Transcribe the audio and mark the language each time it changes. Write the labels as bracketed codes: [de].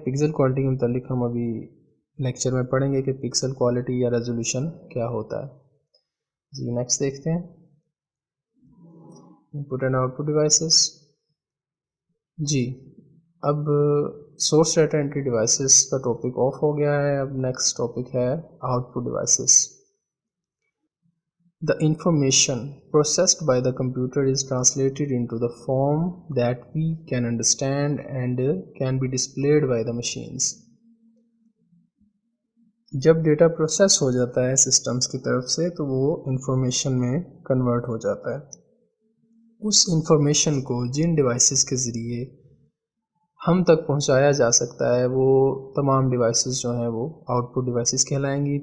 [ur] Pixel quality کے متعلق ہم ابھی لیکچر میں پڑھیں گے کہ پکسل کوالٹی یا ریزولوشن کیا ہوتا ہے. جی نیکسٹ دیکھتے ہیں input and out put devices. جی اب سورس ڈیٹا انٹری ڈیوائسز کا ٹاپک آف ہو گیا ہے. اب نیکسٹ ٹاپک ہے out put devices. [en] The information processed by the computer is translated into the form that we can understand and can be displayed by the machines. [ur] جب data process ہو جاتا ہے systems کی طرف سے تو وہ انفارمیشن میں کنورٹ ہو جاتا ہے. اس انفارمیشن کو جن ڈیوائسز کے ذریعے ہم تک پہنچایا جا سکتا ہے وہ تمام ڈیوائسز جو ہیں وہ آؤٹ پٹ ڈیوائسز کہلائیں گی.